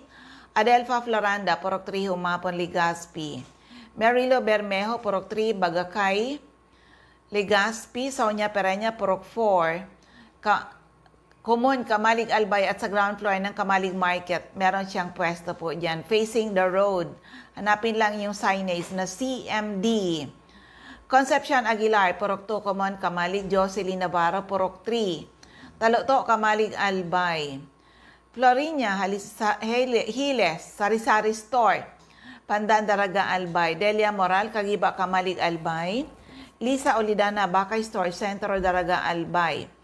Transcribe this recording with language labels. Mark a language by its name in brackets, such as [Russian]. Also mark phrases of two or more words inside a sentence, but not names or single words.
[Filipino] Adelfa Floranda, Purok 3, Humapon, Legazpi. Merilo Bermejo, Purok 3, Bagakay, Legazpi. Sonia Pereña, Purok 4, Common, Kamalig, Albay. At sa ground floor ng Kamalig Market, meron siyang pwesto po dyan. [English] Facing the road. [Filipino] Hanapin lang yung signage na CMD. Concepcion Aguilar, Purok 2, Common, Kamalig. Jocelyn Navarro, Purok 3. Talukto, Kamalig, Albay. Florinia, Hiles, Sari-Sari Store, Pandan, Daraga, Albay. Delia Moral, Kagiba, Kamalig, Albay. Lisa Olidana, Bakay Store, Centro, Daraga, Albay.